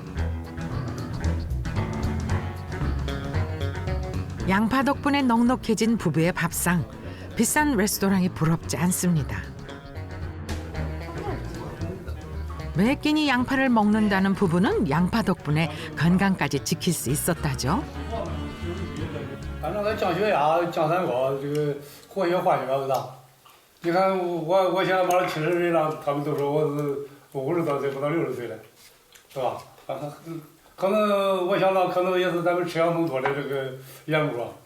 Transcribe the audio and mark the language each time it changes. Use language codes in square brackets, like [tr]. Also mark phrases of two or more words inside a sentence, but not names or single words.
[ko] 양파 덕분에 넉넉해진 부부의 밥상. 비싼 레스토랑이 부럽지 않습니다. 매 끼니 양파를 먹는다는 부부는 양파 덕분에 건강까지 지킬 수 있었다죠. [zh] 反正它降血压、降三高，这个活血化血不大。你看我现在马上70岁了，他们都说我是50多岁不到60岁了，是吧？可能我想到可能也是咱们吃洋葱多的这个缘故啊。